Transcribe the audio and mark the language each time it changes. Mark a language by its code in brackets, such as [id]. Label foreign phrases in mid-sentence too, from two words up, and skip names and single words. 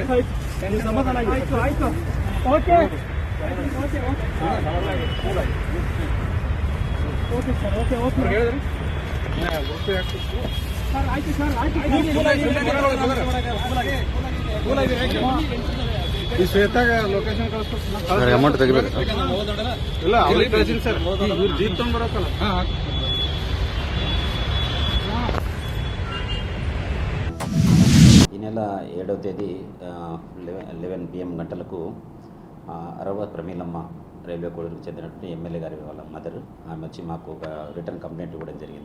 [kn] ಸಮಾಧಾನ ಆಗಿ ಆಯ್ತು ಆಯ್ತು [en] okay okay okay sir okay okay [kn] ಹೇಳಿದ್ರಿ ಸರ್. ಆಯ್ತು ಸರ್ ಆಯ್ತು. ಈ ಶ್ವೇತಾಗ ಲೊಕೇಶನ್ ಕಳಿಸ್ತಾರೆ. ಅಮೌಂಟ್ ತೆಗಿಬೇಕು ಇಲ್ಲ ಅವ್ರಿಗೆ ಕಳಿಸಿನಿ ಸರ್. ಇವ್ರು ಜೀಪ್ ತಗೊಂಡ್ ಬರೋಕಲ್ಲ. [te] ఈ నెల 7వ తేదీ 11 PM గంటలకు అరవ ప్రమీలమ్మ రైల్వే కోడూరుకు చెందినటువంటి ఎమ్మెల్యే గారి వాళ్ళ మదర్ ఆమె వచ్చి మాకు ఒక [en] return complaint [te] ఇవ్వడం జరిగింది.